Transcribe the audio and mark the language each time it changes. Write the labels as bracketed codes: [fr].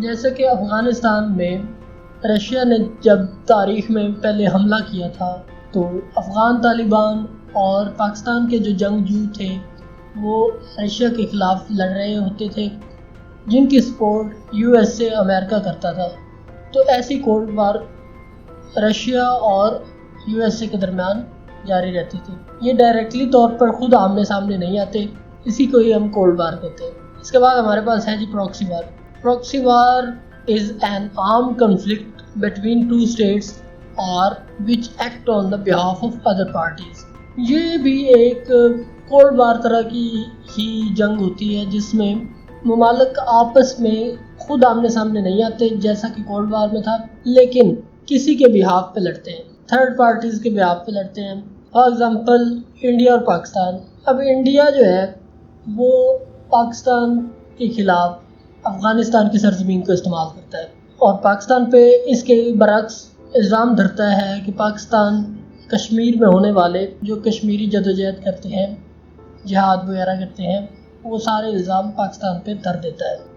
[ur] جیسے کہ افغانستان میں رشیا نے جب تاریخ میں پہلے حملہ کیا تھا تو افغان طالبان اور پاکستان کے جو جنگجو تھے وہ رشیا کے خلاف لڑ رہے ہوتے تھے، جن کی سپورٹ یو ایس اے امریکہ کرتا تھا. تو ایسی کولڈ وار رشیا اور یو ایس اے کے درمیان جاری رہتی تھی. یہ ڈائریکٹلی طور پر خود آمنے سامنے نہیں آتے، اسی کو ہی ہم کولڈ وار کہتے ہیں. اس کے بعد ہمارے پاس ہے proxy war. [en] Proxy war is an armed conflict between two states or which act on the behalf of other parties. [ur] یہ بھی ایک کولڈ وار طرح کی ہی جنگ ہوتی ہے جس میں ممالک آپس میں خود آمنے سامنے نہیں آتے جیسا کہ کولڈ وار میں تھا، لیکن کسی کے بہاف پہ لڑتے ہیں، تھرڈ پارٹیز کے بہاف پہ لڑتے ہیں. فار ایگزامپل انڈیا اور پاکستان. اب انڈیا جو ہے وہ پاکستان کے خلاف افغانستان کی سرزمین کو استعمال کرتا ہے اور پاکستان پہ اس کے برعکس الزام دھرتا ہے کہ پاکستان کشمیر میں ہونے والے جو کشمیری جدوجہد کرتے ہیں، جہاد وغیرہ کرتے ہیں، وہ سارے الزام پاکستان پہ دھر دیتا ہے.